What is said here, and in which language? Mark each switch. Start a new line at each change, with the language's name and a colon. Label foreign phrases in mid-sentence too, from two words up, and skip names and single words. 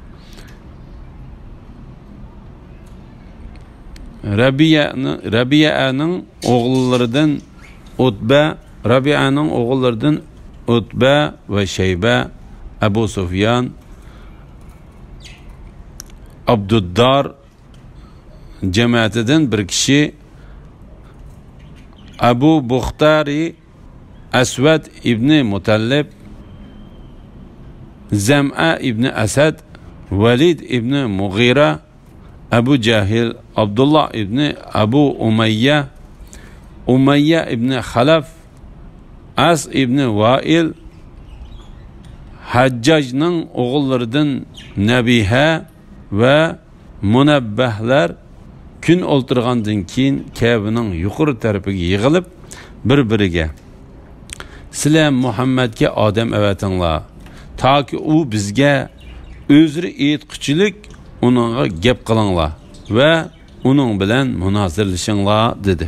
Uzbek: Rabi'aning o'g'illaridan Utba va Shayba, Abu Sufyan, Abduddar cemaatidan bir kishi Abu Buxtari, Aswad ibn Mutallib, Zam'a ibn Asad, Walid ibn Mughira, Abu Jahil, Abdullah ibn Abu Umayya ibn Khalaf, As ibn Vail, Haccajning o'g'illaridan Nabiha va Munabbahlar kun o'ltirgandan keyin Kabening yuqori tarafiga yig'ilib bir-biriga, sizlar Muhammadga odam avatinglar, toki u bizga o'zri aytquchilik uningga gap qilinglar va uning bilan munozirlashinglar dedi.